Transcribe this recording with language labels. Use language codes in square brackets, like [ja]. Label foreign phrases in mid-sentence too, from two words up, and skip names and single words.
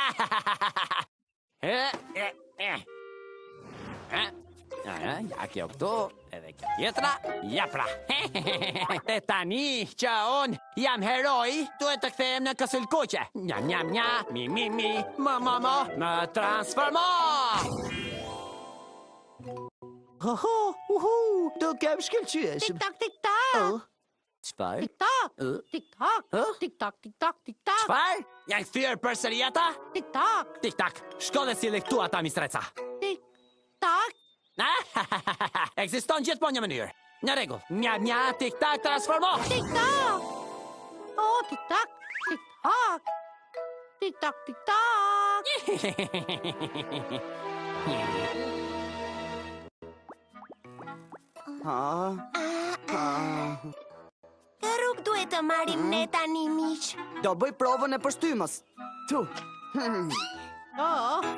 [sq] Ja kjo këtu, edhe kjo tjetra, ja pra. E tani që unë jam heroi, duhet të kthehem në kësulkuqe. Njam, njam, njam, mi, më transformo! Do kem shkëlqyesh. Tik-tak, tik-tak. Çfarë? Tik-tak, tik-tak, tik-tak, tik-tak, tik-tak, Çfarë? Janë kthyer përsëri ata? tik-tak, Tik-tak, shko dhe sille këtu ata, mistreca. tik-tak. Ekziston gjithmonë një mënyrë. Në rregull. Mja, tik-tak, transformo. Tik-tak! Oh, tik-tak, tik-tak! Tik-tak, tik-tak! Kë rrugë duhet të marrim ne tani, miq? Do bëj provën e përshtymës. Tu. Oh,